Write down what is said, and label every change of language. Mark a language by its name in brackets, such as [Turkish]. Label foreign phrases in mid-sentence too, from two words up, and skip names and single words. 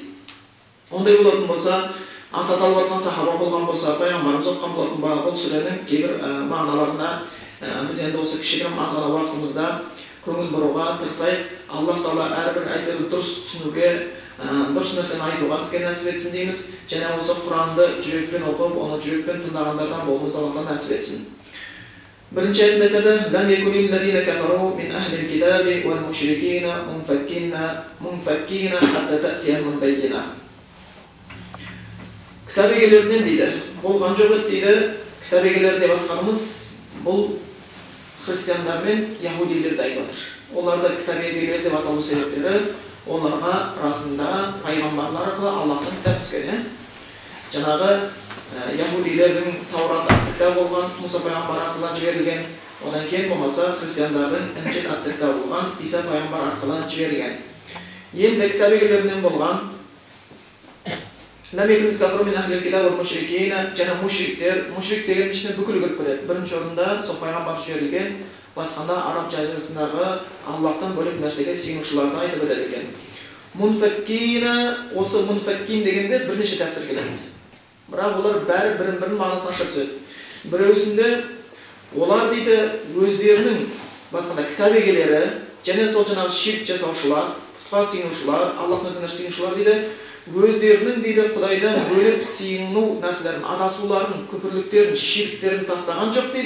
[Kazakh] Ондай болатын болса, аты аталып жатқан сахаба болған болса, пайғамбарымыз оқыған болатын ба, бұл сүренің кейбір мағыналарына біз енді осы кішігірім аз ғана уақытымызда көңіл бұруға тырысайық. Аллах Тағала әрбір айтты дұрыс түсінуге, дұрыс нәрсені айтуға бізге нәсіп етсін дейміз. Және осы Құранды жүрекпен оқып, оны жүрекпен тыңдағандардан болуымыз Аллахтан нәсіп етсін. Бірінші аятында айтады: [Arabic] "لم يكن الذين كفروا من أهل الكتاب والمشركين منفكين حتى تأتيهم البينة." [Kazakh] Кітап егелерінен дейді, болған жоқ еді дейді. Кітап егелері деп атқанымыз бұл христиандар мен яһудилерді айтып отыр. Оларды кітап егелері деп аталу себептері оларға расында пайғамбарлар арқылы Аллахтың кітап түскен. Жаңағы яһудилердің Таурат атты кітап болған, Мұса пайғамбар арқылы жіберілген, Одан кейін болмаса христиандардың Инжил атты кітабы болған, Иса пайғамбар арқылы жіберілген. Енді кітап егелерінен болған Ләм екіміз [Arabic] كفروا من أهل الكتاب والمشركين, [Kazakh] жана мушрик деген ішіне бүкіл кіріп кетеді. Бірінші орында сол пайғамбар жіберілген, айтқанда араб жазғысындағы Аллахтан бөлек нәрсеге сыйынушыларды айтып өтеді екен. Мунфаккина, осы мунфаккин дегенде бірнеше тәпсір келеді. Бірақ олар бәрі бірін мағынасына аша түседі. Біреусінде олар дейді өздерінің айтқанда кітап егелері, және сол жаңағы ширк жасаушылар, пұтқа сыйынушылар, Аллахтың өзіне сыйынушылар дейді, өздерінің дейді Құдайдан бөлек сыйыну нәрселерін, адасуларын, күпірліктерін, ширктерін тастаған жоқ дейді.